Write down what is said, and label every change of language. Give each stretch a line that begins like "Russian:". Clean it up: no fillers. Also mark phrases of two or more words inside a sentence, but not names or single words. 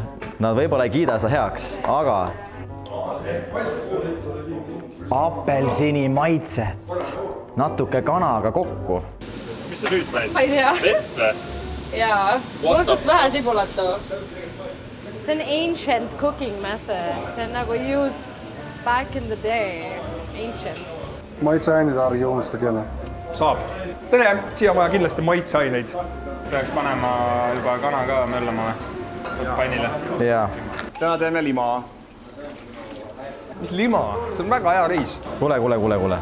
Estonian: Nad võib-olla ei kiida seda heaks, aga apelsini maitset natuke kanaga kokku. Mis sa nüüd panid? Ma ei tea. Vett või? Jaa, mul on suht vähe sibulat too. See on
English: ancient cooking method.
Estonian: See on nagu
English: used back in the day.
Estonian: Ancient. Maitseaineid ärge unustage jälle. Saab. Tere, siia vaja kindlasti maitseaineid. Peaks panema juba kana ka möllama pannile. Jaa. Täna teeme lima. Mis lima? See on väga hea riis. Kuule.